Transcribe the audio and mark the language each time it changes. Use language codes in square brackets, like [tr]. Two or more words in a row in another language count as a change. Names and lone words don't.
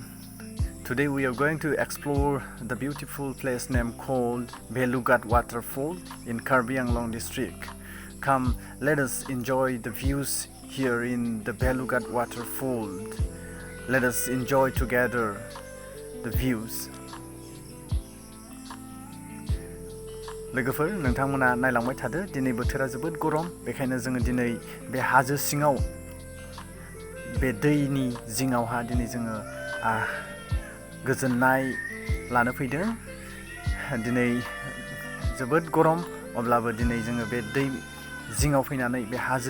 [en] Today we are going to explore the beautiful place named called Balughat waterfall in Karbi Anglong district. Come, let us enjoy the views here in the Balughat waterfall. Let us enjoy together the views. [brx] लोगोफोर नोंथांमोना नायलांबाय थादो दिनै बोथोरा जोबोद गरम बेखायनो जोङो दिनै बे हाजो सिङाव बे दैनि जिङावहा दिनै जोङो गोजोननाय लानो फैदों दिनै जोबोद गरम अब्लाबो दिनै जोङो बे दै जिङाव फैनानै बे हाजो